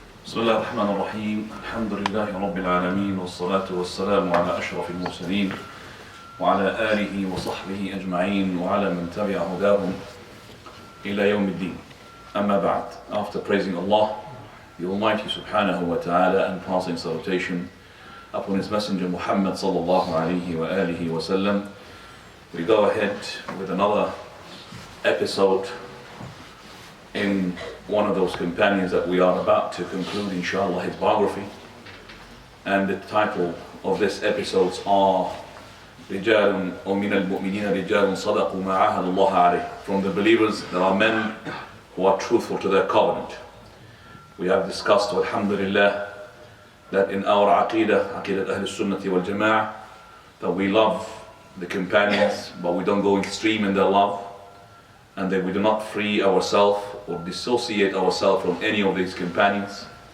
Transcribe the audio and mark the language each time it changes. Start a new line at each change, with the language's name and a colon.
Arabic: بسم الله الرحمن الرحيم الحمد لله رب العالمين والصلاة والسلام على أشرف المرسلين وعلى آله وصحبه أجمعين وعلى من تبع هداهم إلى يوم الدين. أما بعد,
English: after praising Allah, the Almighty subhanahu wa ta'ala, and passing salutation upon His Messenger Muhammad sallallahu alayhi wa alihi wa sallam, we go ahead with another episode in one of those companions that we are about to conclude, inshallah, his biography. And the title of this episodes are
Arabic: رِجَالٌ وَمِنَ الْمُؤْمِنِينَ رِجَالٌ صَدَقُوا مَا عَاهَدُوا اللَّهَ عَلَيْهِ.
English: From the believers, there are men who are truthful to their covenant. We have discussed, alhamdulillah, that in our aqidah Ahl Sunnati wal Jama'ah, that we love the companions, but we don't go extreme in their love, and that we do not free ourselves or dissociate ourselves from any of these companions.